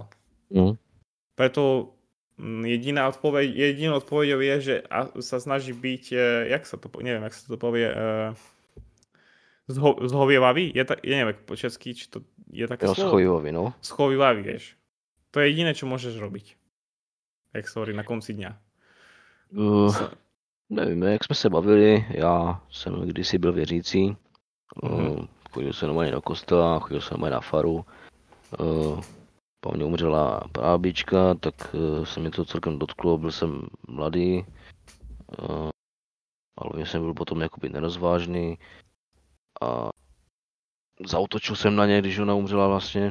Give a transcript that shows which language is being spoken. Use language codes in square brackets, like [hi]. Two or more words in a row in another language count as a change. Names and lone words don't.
[sk] Preto jedinou odpoveďou je, že sa snaží byť, neviem, jak sa to povie, zhovievavý? Neviem po česky, či to je také slovo. Schovivavý, no. Schovivavý, vieš. To je jediné, čo môžeš robiť. Jak sa hovorí na konci dňa. [cs] Nevím, jak jsme se bavili, já jsem kdysi byl věřící, chodil jsem normálně do kostela, chodil jsem normálně na faru, po mně umřela prábička, tak se mi to celkem dotklo, byl jsem mladý, ale jsem byl potom jakoby nerozvážný a zaútočil jsem na ně, když ona umřela vlastně.